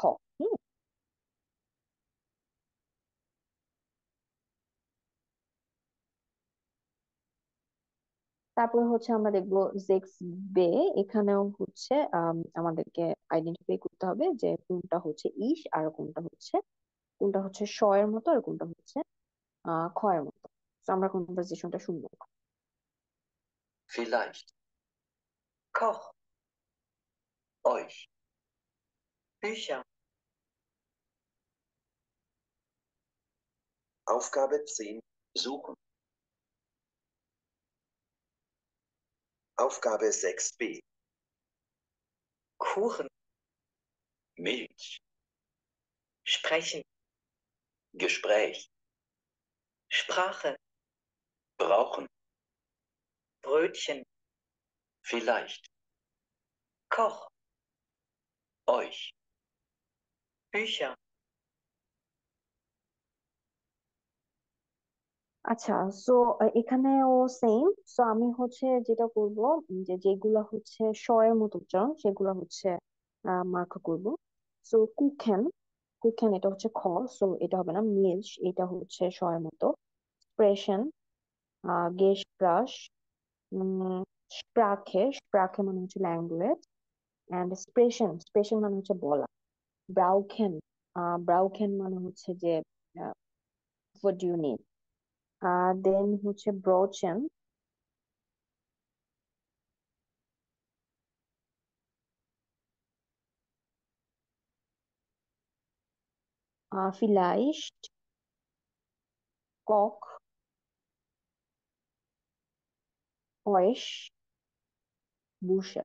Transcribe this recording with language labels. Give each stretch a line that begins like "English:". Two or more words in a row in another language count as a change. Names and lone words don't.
Bangla: হুম। তারপরে হচ্ছে আমরা দেখবো
German: sechs B.
Bangla: এখানেও হচ্ছে আমাদেরকে আইডেন্টিফাই করতে হবে যে কোনটা হচ্ছে ইস আর কোনটা হচ্ছে শ এর মতো আর কোনটা হচ্ছে খ এর মতো। তো আমরা কনভারসেশনটা শুনবো।
German: Vielleicht. Koch. Euch. Bücher. Aufgabe 10. Suchen. Aufgabe 6b. Kuchen. Milch. Sprechen. Gespräch. Sprache. Brauchen. Brötchen. Vielleicht. Koch. Euch. Bücher.
Bangla: আচ্ছা, সো এখানেও সেম। সো আমি হচ্ছে যেটা করব, যে যেগুলা হচ্ছে শ এর মতো উচ্চারণ সেগুলা হচ্ছে মার্ক করব। সো
German: Kuchen, Kuchen
Bangla: এটা হচ্ছে খ। সো এটা হবে না। মিল্চ, এটা হচ্ছে শ এর মতো।
German: Sprechen, Gespräch, Sprache, Sprache
Bangla: মানে হচ্ছে ল্যাঙ্গুয়েজ। এন্ড
German: Sprechen, Sprechen
Bangla: মানে হচ্ছে বলা।
German: brauchen, brauchen
Bangla: মানে হচ্ছে যে
English: what do you need.
Bangla: দেন হচ্ছে ব্রোচেন,
German: vielleicht, Koch, euch, Busche।